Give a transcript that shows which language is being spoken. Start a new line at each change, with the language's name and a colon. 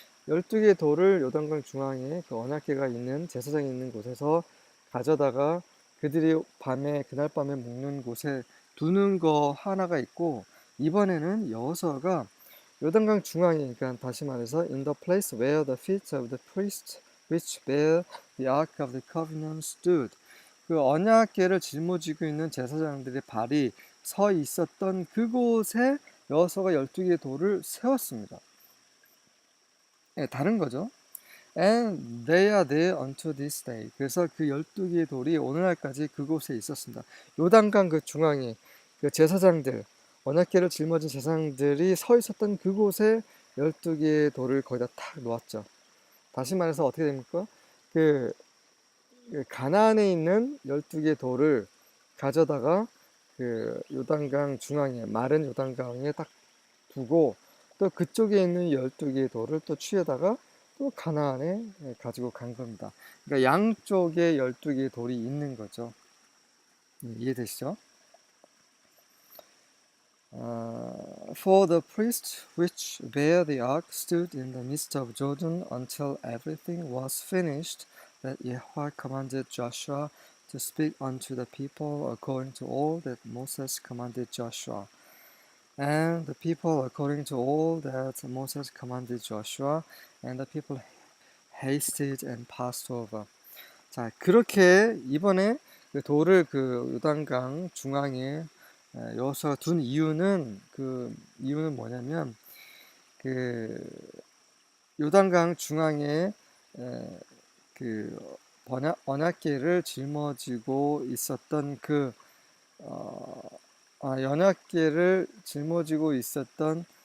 Korean: 12개의 돌을 요단강 중앙에 그 언약궤가 있는 제사장이 있는 곳에서 가져다가 그들이 그날 밤에 묵는 곳에 두는 거 하나가 있고, 이번에는 여호수아가 요단강 중앙에, 그러니까 다시 말해서
English: in the place where the feet of the priests which bear the ark of the covenant stood.
Korean: 그 언약궤를 짊어지고 있는 제사장들의 발이 서 있었던 그곳에 여호수아가 12개의 돌을 세웠습니다. 다른 거죠.
English: And they are there unto this day.
Korean: 그래서 그 12개의 돌이 오늘날까지 그곳에 있었습니다. 요단강 그 중앙에 그 제사장들, 언약궤를 짊어진 제사장들이 서 있었던 그곳에 12개의 돌을 거기다 탁 놓았죠. 다시 말해서 어떻게 됩니까? 그 가나안에 있는 12개의 돌을 가져다가 그 요단강 중앙에, 마른 요단강에 딱 두고, 또 그쪽에 있는 12개의 돌을 또 취해다가 또 가나안에 가지고 간 겁니다. 그러니까 양쪽에 12개의 돌이 있는 거죠. 이해되시죠?
English: For the priests which bear the ark stood in the midst of Jordan until everything was finished that Yahweh commanded Joshua to speak unto the people according to all that Moses commanded Joshua. And the people according to all that Moses commanded Joshua, and the people hasted and passed over.
Korean: 자, 그렇게 이번에 그 돌을 그 요단강 중앙에 여호수아가 둔 이유는 뭐냐면 그 요단강 중앙에 그 언약궤를 짊어지고 있었던 그 언약궤를 짊어지고 있었던